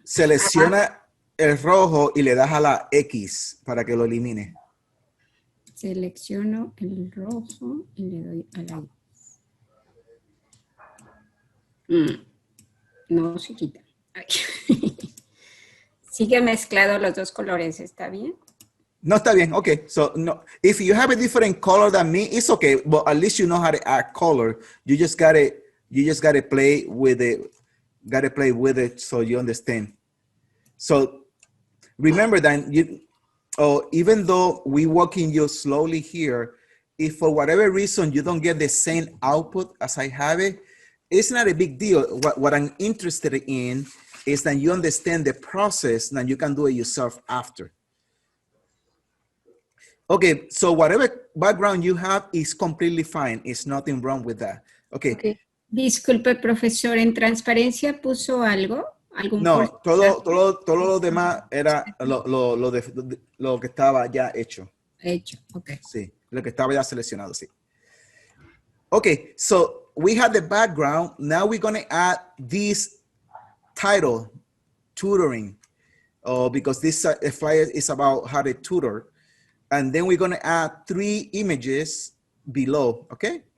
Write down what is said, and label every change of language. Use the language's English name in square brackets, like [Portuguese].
[Spanish] Selecciona el rojo y le das a la X para que lo elimine. Selecciono el rojo y le doy a la No se quita. Ay. Sigue mezclado los dos colores, ¿está bien? No está bien. [English] Okay, so no, if you have a different color than me, it's okay. But at least you know how to add color. You just gotta play with it. Gotta play with it so you understand. So remember that even though we walking you slowly here, if for whatever reason you don't get the same output as I have it, it's not a big deal. What I'm interested in is that you understand the process and you can do it yourself after. Okay, so whatever background you have is completely fine. It's nothing wrong with that. Okay. Okay. [Spanish] Disculpe, profesor, ¿en transparencia puso algo? ¿Algún No, porcentaje todo lo demás era lo que estaba ya hecho. hecho? Ok. Sí, lo que estaba ya seleccionado, sí. [English] Okay, so we have the background. Now we're going to add this title, tutoring, because this flyer is about how to tutor. And then we're going to add 3 images below, okay?